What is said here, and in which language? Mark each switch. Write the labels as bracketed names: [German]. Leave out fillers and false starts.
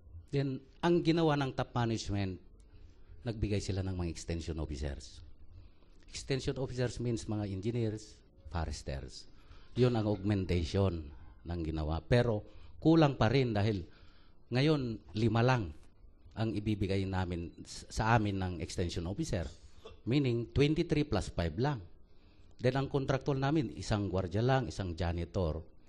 [Filipino] Then, ang ginawa ng top management, nagbigay sila ng mga extension officers. [English] Extension officers means mga engineers, foresters. [Filipino] Yun ang augmentation ng ginawa. Pero kulang pa rin dahil ngayon 5 lang ang ibibigay namin sa amin ng extension officer. Meaning 23 plus 5 lang. Then ang contractual namin, isang gwardiya lang, isang janitor.